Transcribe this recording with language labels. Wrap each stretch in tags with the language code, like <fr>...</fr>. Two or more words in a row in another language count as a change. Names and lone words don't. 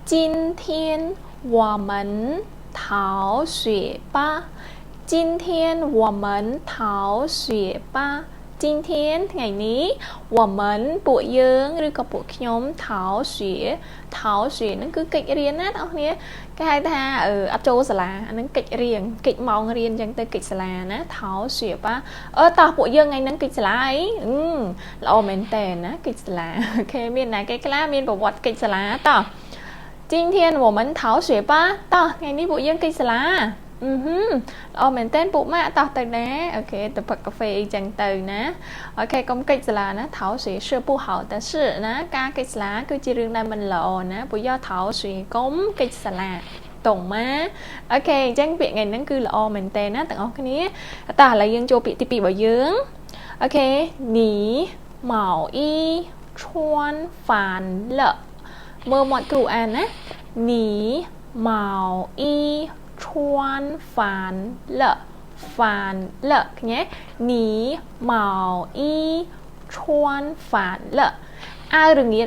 <zh>今天我们逃学吧今天我们逃学吧今天</zh> <km>ថ្ងៃនេះ</km> <zh>我们</zh> <km>ពួកយើងឬក៏ពួកខ្ញុំថោ学ហ្នឹងគឺកិច្ចរៀនណាបងប្អូនគេហៅថាអត់ចូលសាលាអាហ្នឹងកិច្ចរៀនកិច្ចម៉ោងរៀនអញ្ចឹងទៅកិច្ចសាលាណាថោ</km> <zh>学吧</zh> <km>តោះពួកយើងថ្ងៃហ្នឹងកិច្ចសាលាអីល្អមែនតើណាកិច្ចសាលាអូខេ មានណាគេខ្លះមានប្រវត្តិកិច្ចសាលាតោះ</km> <zh>今天我们逃学吧</zh> <km>តោះថ្ងៃនេះពួកយើងកិច្ចសាលាល្អមែនតើពួកម៉ាក់តោះទៅណាអូខេទៅផឹកកាហ្វេអីចឹងទៅណាអូខេកុំកិច្ចសាលាណា</km> <zh>逃学是不好的事</zh> <km>ណាការកិ ច្ចសាលាគឺជារឿងដែលមិនល្អណាពួកយក逃学កុំកិច្ចសាលាតងម៉ាអូខេអញ្ចឹងពាក្យថ្ងៃហ្នឹងគឺល្អមែនតើណាទាំងអស់គ្នាតោះឥឡូវយើងចូលពាក្យទី2របស់យើងអូខេ</km> <zh>你毛衣穿反了</zh> <km>មើលមាត់គ្រូអានណា</km> <zh>你毛衣穿反了 គ្នា 你毛衣穿反了 អាវរងា</zh>